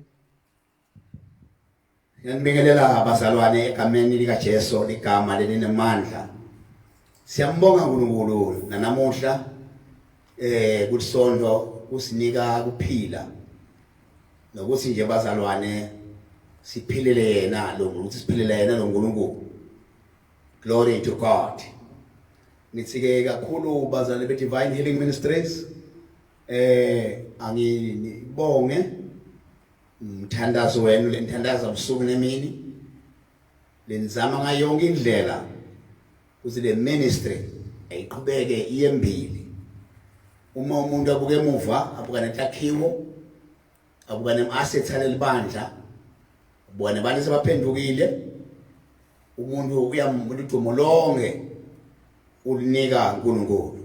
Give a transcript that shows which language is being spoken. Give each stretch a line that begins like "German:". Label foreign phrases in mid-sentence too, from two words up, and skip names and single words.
Zulu: Ngiyanibingelela abazalwane egameni lika Jesu ligama lelinamandla. Siyambonga uNkulunkulu nanamuhla kusonto kusinika kuphila. Nokuthi nje bazalwane siphilele yena lo ukuthi siphilele yena lo Nkulunkulu.
English: Glory to God.
Zulu: Ngitsike kakhulu bazalwane be Divine Healing Ministries. Angibonge mthandazo wenu lenthandaza ubusuku nemini lenzama ngayo yonke indlela ukuthi le ministry ayiqhubeke iyembili. Uma umuntu abuke emuva abuka nenhlakhiwo abuka nemassets alelibandla ubone abantu sebaphendukile umuntu uyamuntu udumo lonke ulinika uNkulunkulu.